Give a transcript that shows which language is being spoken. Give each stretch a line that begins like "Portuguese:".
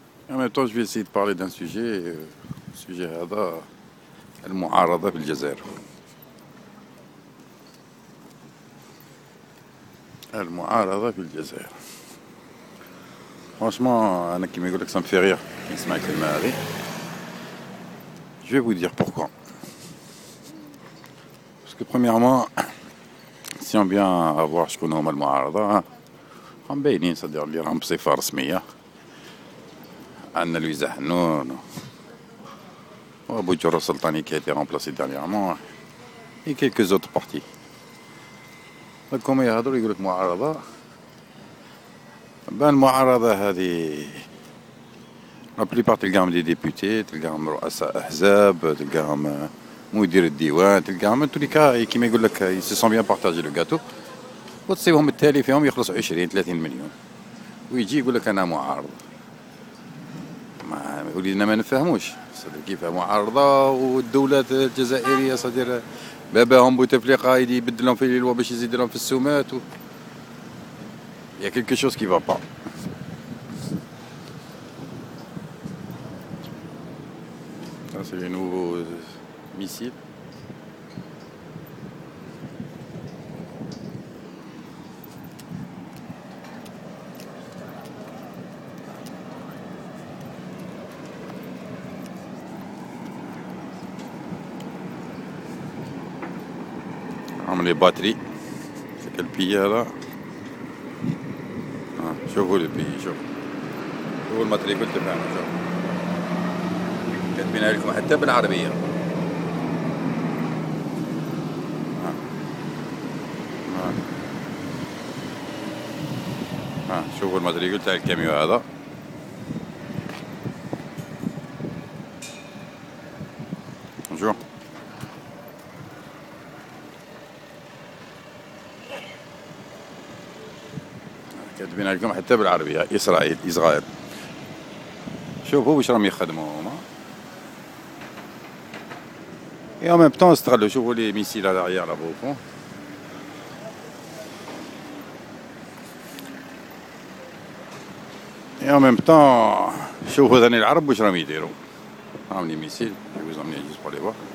French: En même temps, je vais essayer de parler d'un sujet.
Arabic: السوجي هذا المعارضة في الجزائر. المعارضة في الجزائر.
French: Franchement,
Arabic: أنا كيما يقول لك
French: ça me fait rire
Arabic: نسمع الكلمة هذه.
French: Je vais vous dire pourquoi. Parce que premièrement, si on vient à voir
Arabic: شكون هما المعارضة مبينين
French: c'est-à-dire
Arabic: اللي راهم بصفة رسمية.
French: عندنا لويزا حنون Boudjoura Sultani qui a été remplacé dernièrement et quelques autres partis.
Arabic: Comme يهضروا يقول لك معارضة المعارضة هذه la plupart تلقاهم دي ديبوتي تلقاهم رؤساء أحزاب تلقاهم مدير الديوان تلقاهم توليكا كيما يقول لك
French: ils se sont bien partagé le gâteau
Arabic: وتصيبهم التالي فيهم يخلصوا 20-30 مليون ويجي يقول لك أنا معارض. ولينا ما نفهموش كيف معارضة والدولة الجزائرية صدير باباهم بوتفليقة يبدلهم في الوا باش يزيد لهم في السومات
French: Il y a quelque chose qui va pas. Ça c'est les nouveaux missiles. Les batteries, c'est quel pays là?
Arabic: شوفوا
French: le pays,
Arabic: شوفوا الماتريكول تبعنا شوفوا كاتبينها لكم حتى بالعربية. شوفوا الماتريكول تاع الكاميو هذا. شوفوا كاتبين لكم حتى بالعربية إسرائيل. شوفوا واش راهم يخدموا هما.
French: Et en même temps
Arabic: استغلوا شوفوا
French: les missiles à l'arrière là-bas au fond. Et en même temps
Arabic: شوفوا ثاني العرب واش راهم يديروا. راهم
French: les missiles je vais vous emmener juste pour les voir.